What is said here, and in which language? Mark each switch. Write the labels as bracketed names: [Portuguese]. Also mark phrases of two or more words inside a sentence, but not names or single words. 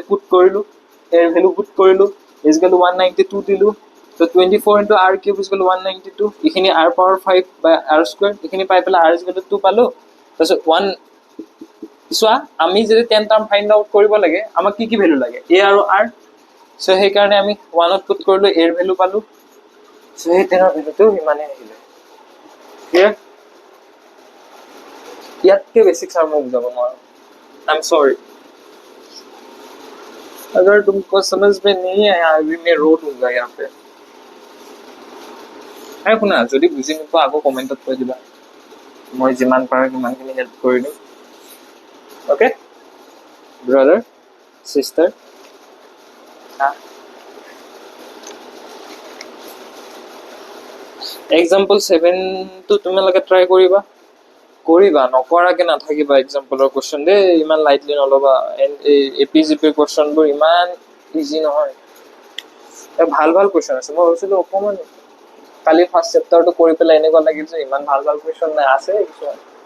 [Assamese] পুট কৰিলোঁ এৰ ভেলু পুট কৰিলোঁ [English] equal to [Assamese] 192 দিলোঁ চ' 24 [English] into r cube equal to [Assamese] 192 এইখিনি [English] r power 5 by r square [Assamese] এইখিনি পাই পেলাই [English] r equal to 2 [Assamese] পালোঁ তাৰপিছত চোৱা আমি যদি 10 [English] term find out [Assamese] কৰিব লাগে আমাক কি ভেলু লাগে এ আৰু আৰ চ' সেইকাৰণে আমি 1ত পুট কৰিলোঁ এৰ ভেলু পালোঁ চ' সেই 10ৰ ভেলুটো ইমানে আহিলে ক্লিয়াৰ [Hindi] ইয়াতকে বেसिक सर मैं बुझा पाऊंगा [English] I am sorry [Hindi] अगर तुमको समझ में नहीं आया अभी मैं रो दूंगा यहाँ पे [Assamese] है শুনা যদি বুজি নোপোৱা আকৌ কমেন্টত কৈ দিবা মই যিমান পাৰো সিমানখিনি হেল্প কৰি দিম [English] okay brother sister [Assamese] এক্সাম্পল 7 তো তোমালোকে ট্রাই কৰিবা নকৰাকে নাথাকিবা এক্সাম্পলৰ কোৱেশ্চন দে ইমান লাইটলি নলবা এপিজিপি কোৱেশ্চনবোৰ ইমান ইজি নহয় ভাল কোৱেশ্চন আছে মই ভাবিছিলো অকমান কালি ফাৰ্ষ্ট চেপ্টাৰটো কৰি পেলাই এনেকুৱা লাগিল যে ইমান ভাল কোৱেশ্চন নাই আছে কিছুমান